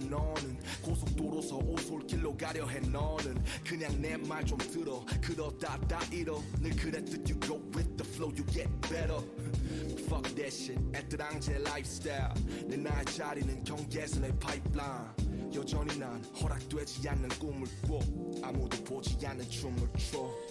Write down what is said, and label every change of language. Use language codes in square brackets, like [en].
[ko] 너는 고속도로서 오솔길로 가려 해. 너는 그냥 내 말 좀 들어. 그러다 다 잃어. 늘 그랬듯 [en] you go with the flow, you get better. Fuck that shit, [ko] 애들랑제 [en] lifestyle. [ko] 내 나의 자리는 경계선의 pipeline. 여전히 난 허락되지 않는 꿈을 꿔. 아무도 보지 않는 춤을 춰.